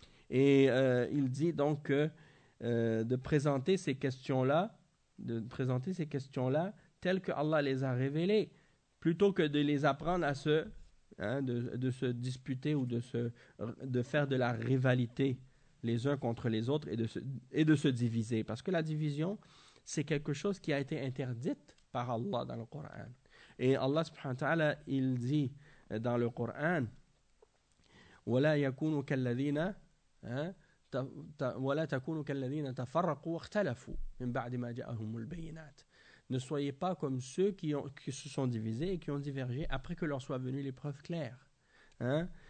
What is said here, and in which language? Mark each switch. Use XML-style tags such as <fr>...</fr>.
<fr>Et il dit donc que de présenter ces questions-là telles que Allah les a révélées, plutôt que de les apprendre à se, hein, de se disputer ou de faire de la rivalité les uns contre les autres et de se diviser. Parce que la division, c'est quelque chose qui a été interdite par Allah dans le Coran. Et Allah subhanahu wa ta'ala, il dit dans le Coran,</fr> <ar>وَلَا يَكُونُ كَالَّذِينَ وَلَا تَكُونُ كَالَّذِينَ تَفَرَّقُوا وَاخْتَلَفُوا مِنْ بَعْدِ مَا جَاءَهُمُ الْبَيِّنَاتِ.</ar> <fr>Ne soyez pas comme ceux qui se sont divisés et qui ont divergé après que leur soit venue l'épreuve claire. Hein?</fr>